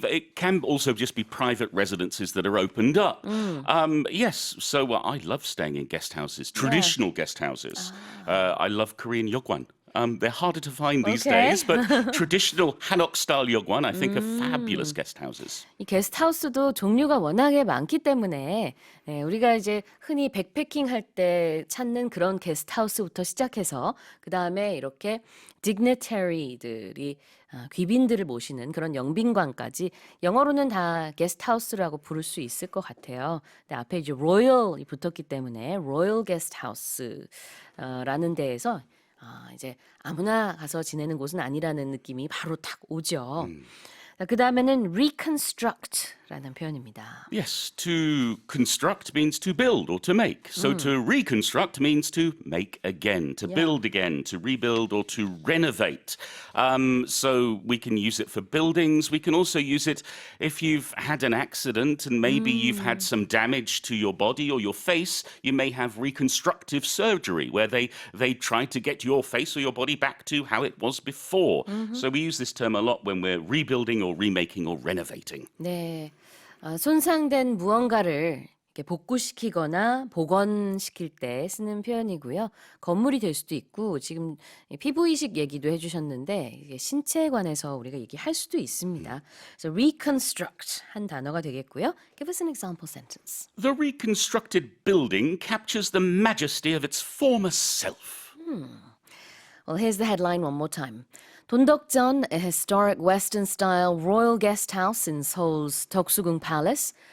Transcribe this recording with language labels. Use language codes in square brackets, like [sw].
[en] It can also just be private residences that are opened up. Yes, so I love staying in guest houses, traditional guest houses. I love Korean yogwan. They're harder to find these days, but traditional Hanok-style yogwan, I think, are fabulous guest houses. [ko] 이 게스트하우스도 종류가 워낙에 많기 때문에 우리가 이제 흔히 백패킹 할 때 찾는 그런 게스트하우스부터 시작해서 그 다음에 이렇게 dignitary들이 귀빈들을 모시는 그런 영빈관까지 영어로는 다 게스트하우스라고 부를 수 있을 것 같아요. 근데 앞에 이제 royal이 붙었기 때문에 royal guesthouse라는 데에서 이제 아무나 가서 지내는 곳은 아니라는 느낌이 바로 딱 오죠. 그 다음에는 reconstruct라는 표현입니다. [en] Yes, to construct means to build or to make. So to reconstruct means to make again, to build again, to rebuild or to renovate. So we can use it for buildings. We can also use it if you've had an accident and maybe you've had some damage to your body or your face. You may have reconstructive surgery where they try to get your face or your body back to how it was before. So we use this term a lot when we're rebuilding or remaking or renovating. [ko] 네, 손상된 무언가를 이렇게 복구시키거나 복원시킬 때 쓰는 표현이고요. 건물이 될 수도 있고 지금 피부 이식 얘기도 해주셨는데 이게 신체에 관해서 우리가 얘기할 수도 있습니다. 그래서 reconstruct 한 단어가 되겠고요. [en] Give us an example sentence. The reconstructed building captures the majesty of its former self. Well, here's the headline one more time. Don-deok-jeon, a historic Western-style royal guest house in Seoul's Deok-su-gung Palace,